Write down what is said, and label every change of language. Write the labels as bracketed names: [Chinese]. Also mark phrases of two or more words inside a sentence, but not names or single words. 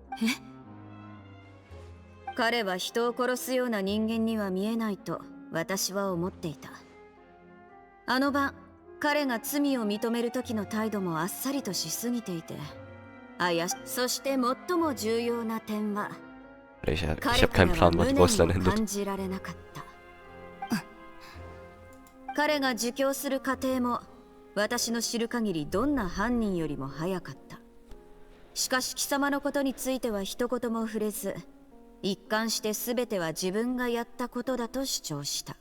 [Japanese] 彼は人を殺すような人間には見えないと私は思っていた。あの晩彼が罪を認める時の態度もあっさりとしすぎていて、そして最も重要な点は [German] Ich habe keinen Plan, was die Voice dann endet. [Japanese] 感じられなかった。彼が自供する過程も私の知る限りどんな犯人よりも早かった。しかし貴様のことについては一言も触れず、一貫して全ては自分がやったことだと主張した。